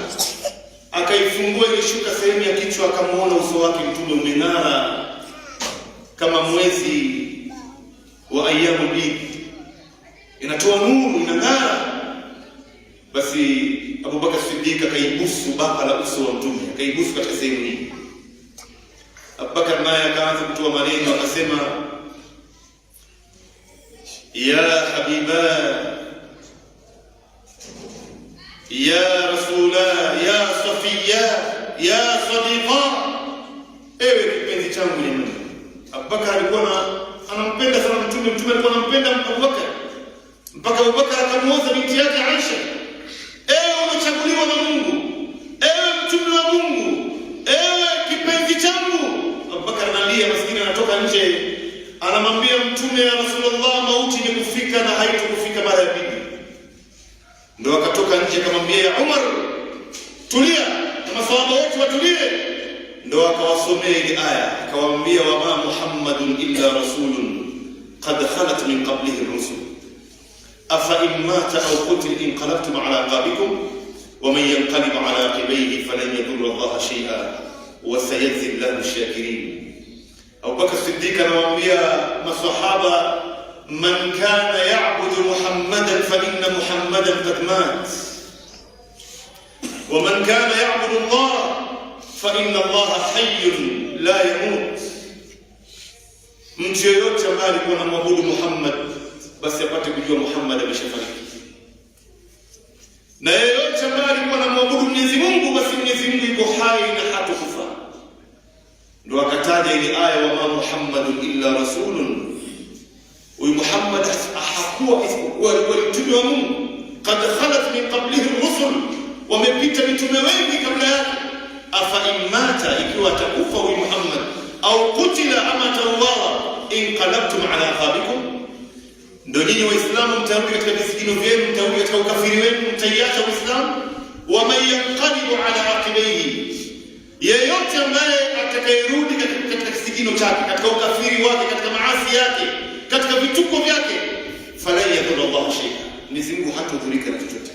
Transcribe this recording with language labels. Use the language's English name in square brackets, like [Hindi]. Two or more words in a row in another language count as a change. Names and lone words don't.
[Swahili] Akaifungua ile shuka sehemu ya kichwa, akamuona uso wake mtume umeng'ara kama mwezi wa [Arabic] أيام البيض, [Swahili] inatoa nuru, inang'ara. Basi Abubakar Siddiq akaibusu baka la uso wa mtume, akaibusu katika sehemu hii. Abubakar naye akaanza kutoa maneno, akasema, [Arabic] يا حبيبا يا رسولا يا صفيا يا صديقا, [Swahili] ewe kipenzi changu jamani. Abubakar alikuwa anampenda sana mtume, mtume alikuwa anampenda Abubakar mpaka Abubakar akamuoza binti yake Aisha. Ewe umechaguliwa na Mungu, ewe mtume wa Mungu, ewe kipenzi changu. Abubakar analia, maskini anatoka nje, anamwambia mtume, [Arabic] يا رسول الله, [Swahili] mauti imekufika na haitukufika mara ya pili. Ndio akatoka nje akamwambia, ya Umar, tulia, na maswahaba wote watulie. Ndio akawasomea ile aya, akawaambia, [Arabic] وما محمد إلا رسول قد خلت من قبله الرسل أفإن مات أو قتل انقلبتم على أعقابكم ومن ينقلب على عقبيه فلن يضر الله شيئا وسيجزي الله الشاكرين. [Swahili] Abu Bakr Siddiq anawaambia maswahaba, [Arabic] من كان يعبد محمدا فإن محمدا قد مات ومن كان يعبد الله فإن الله حي لا يموت. [Swahili] Mtu yoyote ambaye alikuwa anamwabudu Muhammad basi apate kujua Muhammad ameshafariki, na yeyote ambaye alikuwa anamwabudu Mwenyezi Mungu basi Mwenyezi Mungu yuko hai na hatakufa. Ndio akataja ile aya, [Arabic] وما محمد إلا رسول. [Swahili] Huyu Muhammad hakuwa isipokuwa alikuwa mtume wa Mungu. [Arabic] قد خلت من قبله الرسل, [Swahili] wamepita mitume wengi kabla yake. [Arabic] أفإن مات, [Swahili] ikiwa atakufa huyu Muhammad, au kutila, ama tauawa, [Arabic] انقلبتم على أعقابكم, [Swahili] ndio nyinyi Waislamu mtarudi katika visigino vyenu, mtarudi katika ukafiri wenu, mtaiacha Uislamu. [Arabic] ومن ينقلب على عقبيه, [Swahili] yeyote ambaye atakayerudi katika kisigino chake, katika ukafiri wake, katika maasi yake, katika vituko vyake, [Arabic] فلا يضر الله شيئا, [Swahili] Mwenyezi Mungu hatadhurika na chochote.